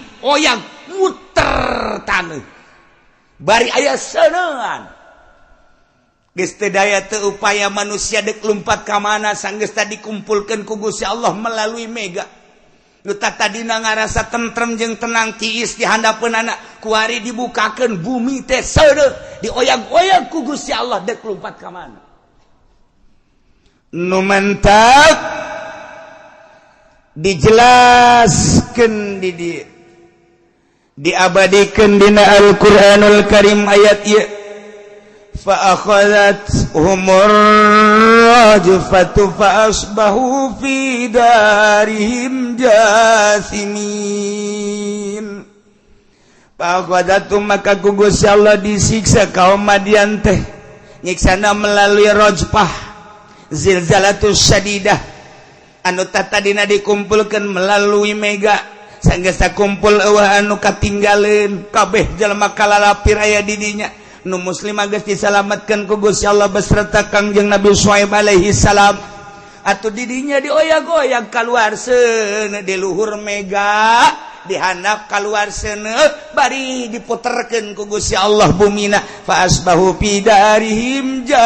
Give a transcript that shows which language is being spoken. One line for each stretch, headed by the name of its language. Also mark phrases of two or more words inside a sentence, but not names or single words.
Sundanese: oyag muter taneuh bari aya seuneuan geus teu daya teu upaya manusia dek lumpat ka mana sanggeus tadi dikumpulkeun ku Gusti Allah melalui mega nu tadina ngarasa tentrem jeung tenang tiis di handapeunana kuari dibukakeun bumi teh seuneu dioyag-oyag ku Gusti Allah dek lumpat ka mana nu mantap dijelaskeun di dieu diabadikeun dina Al-Qur'anul Karim ayat ieu
Arabic: فأخذتهم الرجفة فأصبحوا في دارهم جاثمين فأخذتهم
Sundanese: maka Gusti Allah disiksa kaum Madian teh nyiksana melalui
Arabic: رجفة زلزلة شديدة
Sundanese: anu tadina dikumpulkeun melalui mega sanggeus kumpul eueuh anu katinggaleun kabeh jalma kalalapir aya di dinya nu muslim geus disalamatkeun ku Gusti Allah beserta Kangjeng Nabi Syuaib
Arabic: عليه السلام
Sundanese: atuh didinya dioyag-oyag kaluar seuneu di luhur mega dihandap kaluar seuneu bari diputerkeun ku Gusti Allah bumina
Arabic: فأصبحوا في دارهم